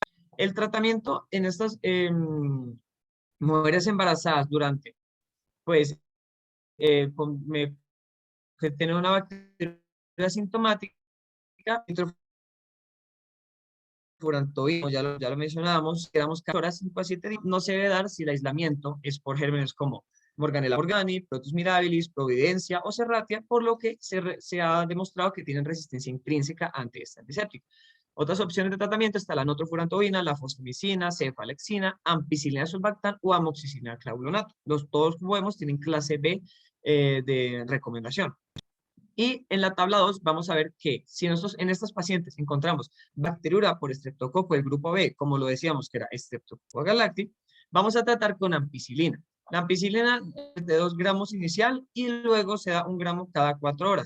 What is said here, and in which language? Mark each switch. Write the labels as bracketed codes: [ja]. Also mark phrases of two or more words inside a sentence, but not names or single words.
[es] El tratamiento en estas mujeres embarazadas durante, pues, que tienen una bacteria asintomática, furantoína, ya lo mencionábamos, quedamos 14 horas, 5 a 7 días, no se debe dar si el aislamiento es por gérmenes como Morganella morgani, Protus mirabilis, Providencia o Serratia, por lo que se ha demostrado que tienen resistencia intrínseca ante este antiséptico. Otras opciones de tratamiento está la notrofurantoína, la fosfomicina, cefalexina, ampicilina sulbactam o amoxicilina clavulonato. Todos, como vemos, tienen clase B de recomendación. Y en la tabla 2 vamos a ver que si nosotros en estos pacientes encontramos bacteriura por estreptococo del grupo B, como lo decíamos que era estreptococo galacti, vamos a tratar con ampicilina. La ampicilina es de 2 gramos inicial y luego se da 1 gramo cada 4 horas.